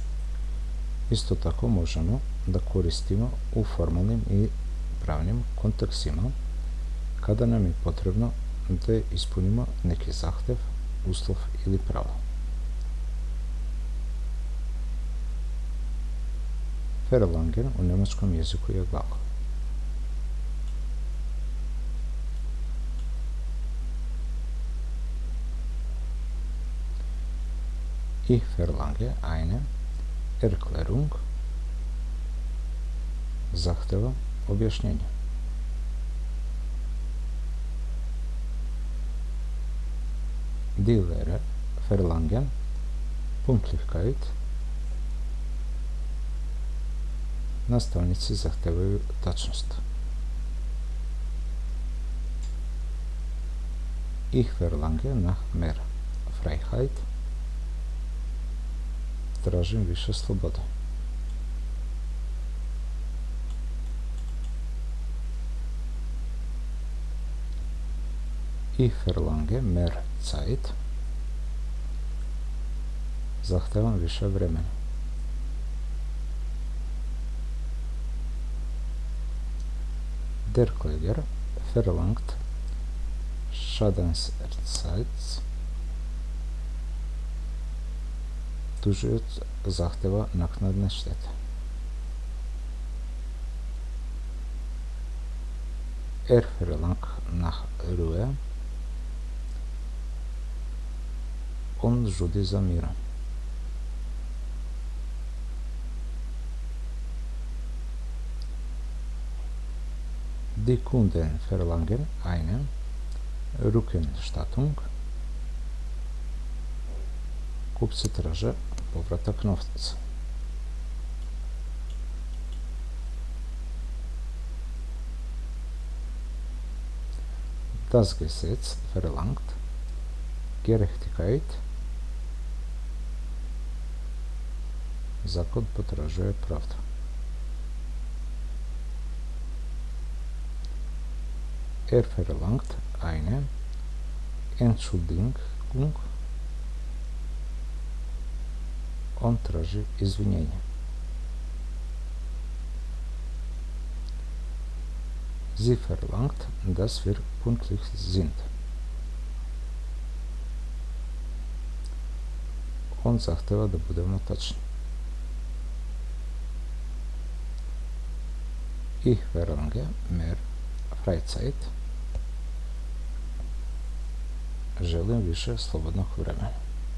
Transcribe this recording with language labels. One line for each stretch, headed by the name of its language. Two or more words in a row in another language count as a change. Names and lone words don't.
Serbian: Isto tako možemo da koristimo u formalnim i pravnim kontekstima kada nam je potrebno da ispunimo neki zahtev, uslov ili pravo. Verlangen u njemačkom jeziku je glagol.
German: Ich verlange eine Erklärung,
Serbian: zahteva, objašnjenje.
German: Die Lehrer verlangen Pünktlichkeit,
Serbian: nastavnici zahtevaju tačnost.
German: Ich verlange nach mehr Freiheit,
Serbian: tražim više slobode.
German: Ich verlange mehr Zeit,
Serbian: zahtevam više vremena.
German: Der Kläger verlangt Schadensersatz,
Serbian: tužilac zahteva naknadne štete.
German: Er verlangt nach Ruhe,
Serbian: on žudi za mirom.
German: Die Kunden verlangen eine Rückerstattung,
Serbian: kupci traže povratak novca.
German: Das Gesetz verlangt Gerechtigkeit,
Serbian: zakon potražuje pravdu.
German: Er verlangt eine Entschuldigung,
Serbian: on traži izvinjenje.
German: Sie verlangt, dass wir pünktlich sind.
Serbian: On zahteva da budemo tačni.
German: Ich verlange mehr Freizeit.
Serbian: Želim više slobodnog vremena.